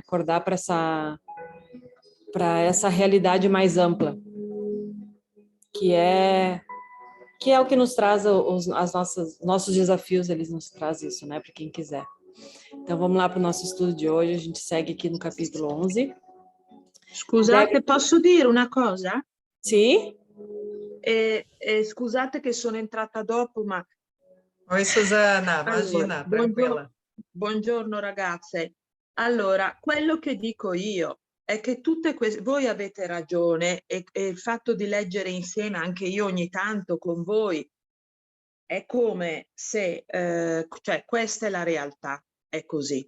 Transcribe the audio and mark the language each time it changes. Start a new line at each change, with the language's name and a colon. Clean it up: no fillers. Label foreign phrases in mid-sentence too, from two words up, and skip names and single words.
Portuguese: Acordar para essa realidade mais ampla, que é o que nos traz nossos desafios, eles nos trazem isso, né? Para quem quiser. Então, vamos lá para o nosso estudo de hoje. A gente segue aqui no capítulo 11.
Italian: Scusate, posso dire una cosa? Sì? Scusate che sono entrata dopo, ma...
Portuguese: Oi, Susana, imagina,
Italian: allora, tranquilla. Buongiorno ragazze. Allora, quello che dico io è che tutte queste... Voi avete ragione e il fatto di leggere insieme, anche io ogni tanto con voi, è come se... cioè, questa è la realtà, è così.